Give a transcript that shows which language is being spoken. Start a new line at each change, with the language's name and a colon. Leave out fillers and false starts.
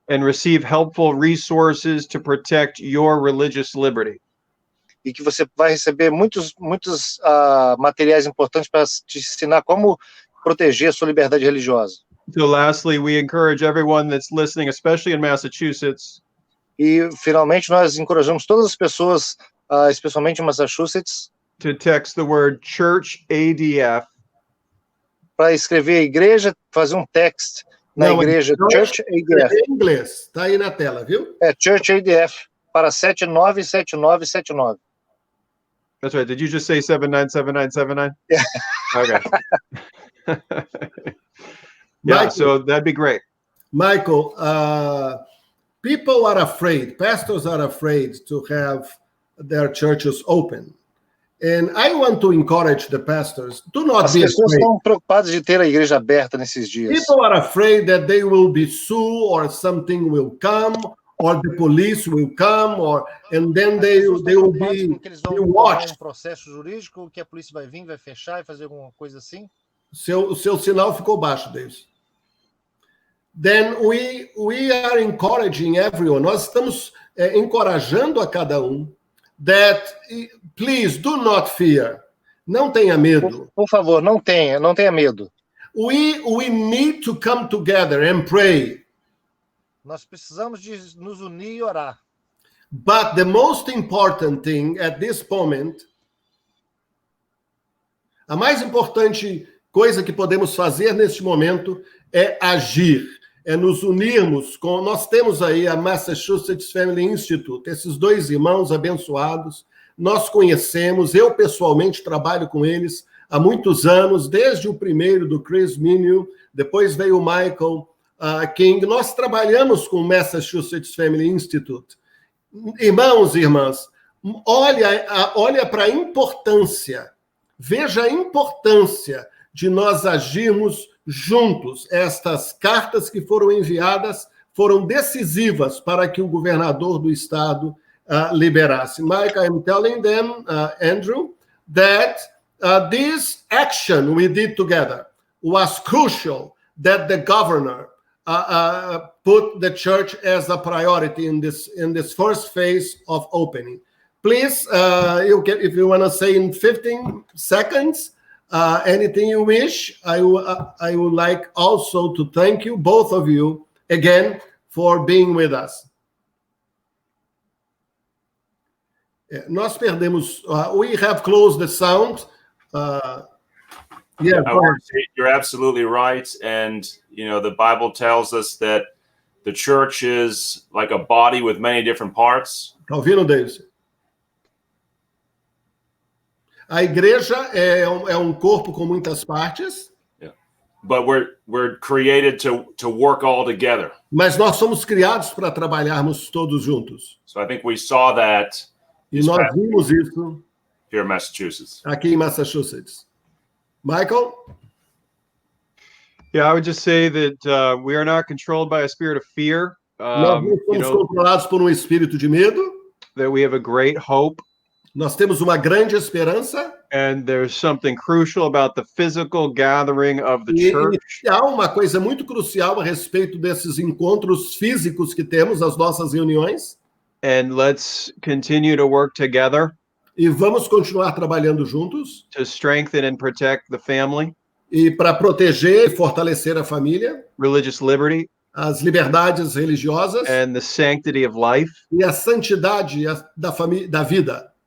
English: And receive helpful resources to protect your religious liberty.
Portuguese: E que você vai receber muitos materiais importantes para te ensinar como proteger a sua liberdade religiosa.
English: So lastly, we encourage everyone that's listening, especially in Massachusetts.
Portuguese: E finalmente nós encorajamos todas as pessoas, especialmente em Massachusetts,
English: to text the word church ADF.
Portuguese: Para escrever a igreja, fazer um text na igreja Church ADF. Em inglês, está aí na tela, viu? É Church ADF para 797979.
English: That's right. Did you just say 797979? Yeah. Okay. Yeah, Michael, so that'd be great. Michael, people are afraid, pastors are afraid to have their churches open. And I want to encourage the pastors, do not
Portuguese: As
English: be
Portuguese: pessoas
English: afraid.
Portuguese: estão preocupadas de ter a igreja aberta nesses dias.
English: People are afraid that they will be sued or something will come or the police will come and then they will be watched.
Portuguese: Processo jurídico que a polícia vai vir, vai fechar e fazer alguma coisa assim. O seu sinal ficou baixo, Deus.
English: Then we are encouraging everyone.
Portuguese: Nós estamos encorajando a cada
English: that please do not fear.
Portuguese: Não tenha medo. Por favor, não tenha medo.
English: We need to come together and pray.
Portuguese: Nós precisamos de nos unir e orar.
English: But the most important thing at this moment,
Portuguese: a mais importante coisa que podemos fazer neste momento é agir, é nos unirmos com... Nós temos aí a Massachusetts Family Institute, esses dois irmãos abençoados, nós conhecemos, eu pessoalmente trabalho com eles há muitos anos, desde o primeiro do Chris Minio, depois veio o Michael King, nós trabalhamos com o Massachusetts Family Institute. Irmãos e irmãs, olha para a importância, veja a importância de nós agirmos juntos. Estas cartas que foram enviadas foram decisivas para que o governador do estado liberasse.
English: Mike, I am telling them, Andrew, that this action we did together was crucial, that the governor put the church as a priority in this first phase of opening. Please, if you want to say in 15 seconds, anything you wish, I would like also to thank you, both of you, again, for being with us.
Portuguese: Nós perdemos,
English: we have closed the sound. Yeah, you're absolutely right. And, the Bible tells us that the church is like a body with many different parts.
Portuguese: Tá ouvindo, Deivison? A igreja é corpo com muitas partes.
English: Yeah. But we're created to work all together.
Portuguese: Mas nós somos criados para trabalharmos todos juntos.
English: So I think we saw that.
Portuguese: E nós vimos isso
English: here in Massachusetts.
Portuguese: Aqui em Massachusetts. Michael?
English: Yeah, I would just say that we are not controlled by a spirit of fear.
Portuguese: Nós não somos controlados por espírito de medo.
English: That we have a great hope.
Portuguese: Nós temos uma grande esperança.
English: And there's something crucial about the physical gathering of the church.
Portuguese: E há uma coisa muito crucial a respeito desses encontros físicos que temos, as nossas reuniões.
English: And let's continue to work together.
Portuguese: E vamos continuar trabalhando juntos.
English: To strengthen and protect the family.
Portuguese: E para proteger e fortalecer a família.
English: Religious liberty.
Portuguese: As liberdades religiosas.
English: And the sanctity of life.
Portuguese: E a santidade da vida.